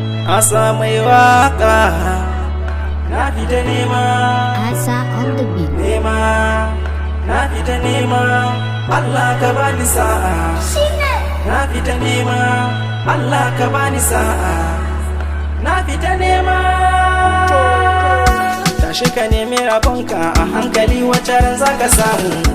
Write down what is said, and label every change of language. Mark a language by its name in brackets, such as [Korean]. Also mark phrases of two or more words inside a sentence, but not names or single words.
[Hausa] Asa mai waka, na fita nema. [English] Asa on the beat. [Hausa] Nema, na fita nema. Allah ka bani sa'a. Shine. Na fita nema. Allah ka bani sa'a. Na fita nema. Tashi ka nemi rabonka a hankali, wata ran za ka samu.